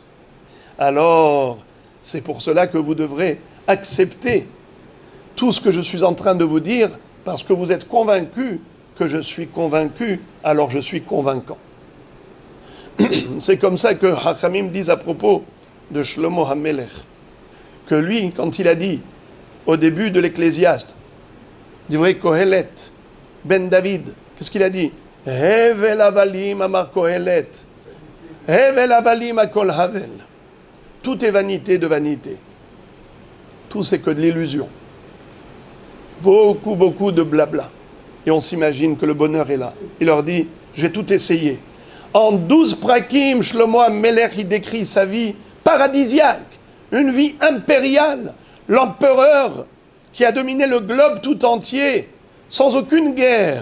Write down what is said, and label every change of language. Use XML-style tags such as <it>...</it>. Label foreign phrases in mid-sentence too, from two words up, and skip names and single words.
<fr>Alors, c'est pour cela que vous devrez accepter tout ce que je suis en train de vous dire, parce que vous êtes convaincu que je suis convaincu, alors je suis convaincant. C'est comme ça que Hachamim disent à propos de Shlomo HaMelech, que lui, quand il a dit au début de l'Ecclésiaste,</fr> <he>דברי קהלת בן דוד,</he> <fr>qu'est-ce qu'il a dit?</fr> <he>הבל הבלים אמר קהלת הבל הבלים הכל הבל.</he> <fr>Tout est vanité de vanité. Tout c'est que de l'illusion. Beaucoup de blabla. Et on s'imagine que le bonheur est là. Il leur dit, j'ai tout essayé. En 12 prakim, Shlomo HaMelech, il décrit sa vie paradisiaque, une vie impériale, l'empereur qui a dominé le globe tout entier, sans aucune guerre.</fr>